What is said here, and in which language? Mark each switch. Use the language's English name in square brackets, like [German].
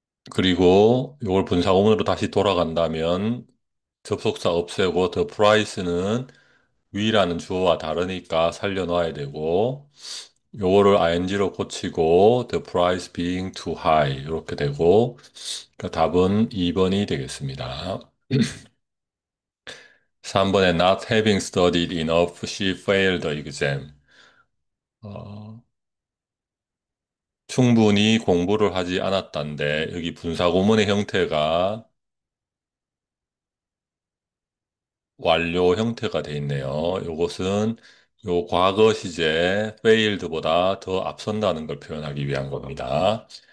[Korean] 그리고 이걸 분사구문으로 다시 돌아간다면 접속사 없애고 the price는 위라는 주어와 다르니까 살려놔야 되고 요거를 ing로 고치고 [English] the price being too high [Korean] 이렇게 되고 그 답은 2번이 되겠습니다. 3번에 [English] not having studied enough, she failed the exam. [Korean] 어, 충분히 공부를 하지 않았단데 여기 분사구문의 형태가 완료 형태가 돼 있네요. 요것은 요 과거 시제 failed보다 더 앞선다는 걸 표현하기 위한 겁니다.